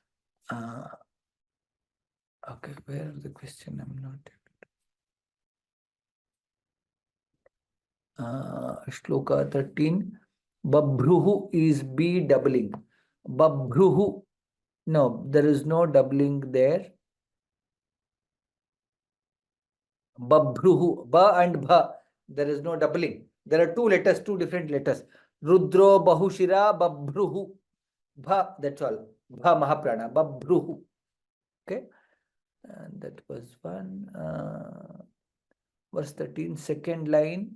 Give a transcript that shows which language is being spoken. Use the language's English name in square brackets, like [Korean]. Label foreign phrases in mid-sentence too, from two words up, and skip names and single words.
[English] Okay, where is the question? I'm not. Shloka 13. Babhruhu is B doubling. Babhruhu. No, there is no doubling there. Babhruhu. Ba and Bha. There is no doubling. There are two letters, two different letters. [Sanskrit] Rudro Bahushira Babhruhu. [English] Bha, that's all. [Sanskrit] Bha Mahaprana. Babhruhu. [English] Okay. And that was one. Verse 13, second line.